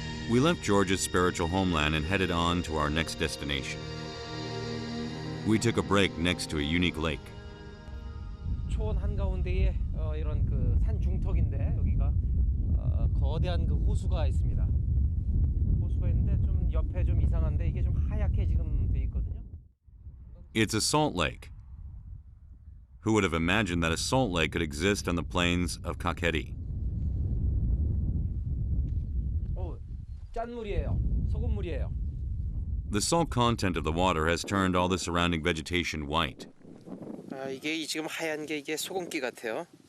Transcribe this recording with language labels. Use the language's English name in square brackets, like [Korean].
[English] We left Georgia's spiritual homeland and headed on to our next destination. We took a break next to a unique lake. [Korean] 초원 한가운데에 이런 그 산 중턱인데 여기가 거대한 그 호수가 있습니다. 호수가 있는데 좀 옆에 좀 이상한데 이게 좀 하얗게 지금 돼 있거든요. [English] It's a salt lake. Who would have imagined that a salt lake could exist on the plains of Kakheti? [Korean] 짠물이에요. 소금물이에요. [English] The salt content of the water has turned all the surrounding vegetation white. [Korean] 이게 지금 하얀 게 이게 소금기 같아요.